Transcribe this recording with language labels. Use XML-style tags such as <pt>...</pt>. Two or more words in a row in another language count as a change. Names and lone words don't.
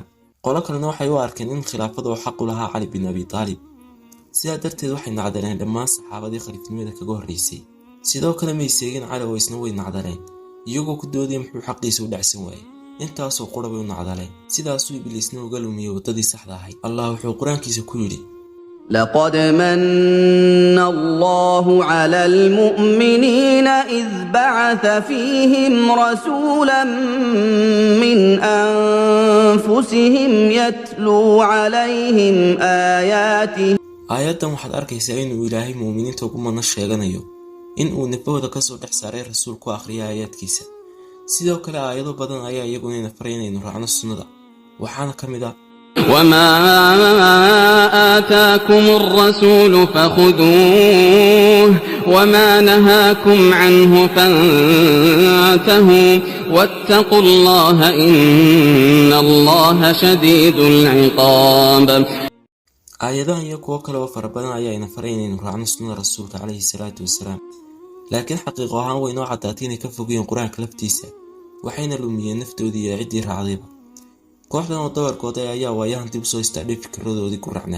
<so>qolo kalena waxay u arkeen in khilaafada uu xaq u lahaa Cali bin Abi Taalib, sidaa darteed waxay nacdaleen dhammaan saxaabadii khaliifnimada kaga horreysay. sidoo kale may seegin Cali oo isna way nacdaleen, iyagoo ku doodaya muxuu xaqiisa u dhacsan waayey. intaasoo qura bay u nacdaleen. sidaasuu ibliisna uga lumiyey waddadii saxda ahayd. allah wuxuu qur-aankiisa ku yidhi:</so> <ar>لقد من الله على المؤمنين إذ بعث فيهم رسولا من أنفسهم يتلو عليهم آياته.</ar> <so>aayaddan waxaad arkaysaa inuu Ilaahay muuminiinta ugu madna sheeganayo in uu nafahooda kasoo dhex saaray rasuul ku akhriya aayaadkiisa. sidoo kale aayado badan ayaa iyaguna ina faray inaynu raacno sunnada, waxaana ka mid ah:</so> <ar>وما آتاكم الرسول فخذوه وما نهاكم عنه فانتهوا واتقوا الله إن الله شديد العقاب.</ar> <so>aayadahan iyo kuwo kale oo fara badan ayaa ina faray inaynu raacno sunnada rasuulka</so> <ar>عليه الصلاة والسلام.</ar> <so>laakiin xaqiiqo ahaan way noo caddaatay inay ka fogayeen qur-aanka laftiisa, waxayna lumiyeen naftoodii iyo ciddii raacdayba. kooxdan oo dabarkooda ayaa waayahan dib usoo istaadhay fikradoodii guracnaa.</so>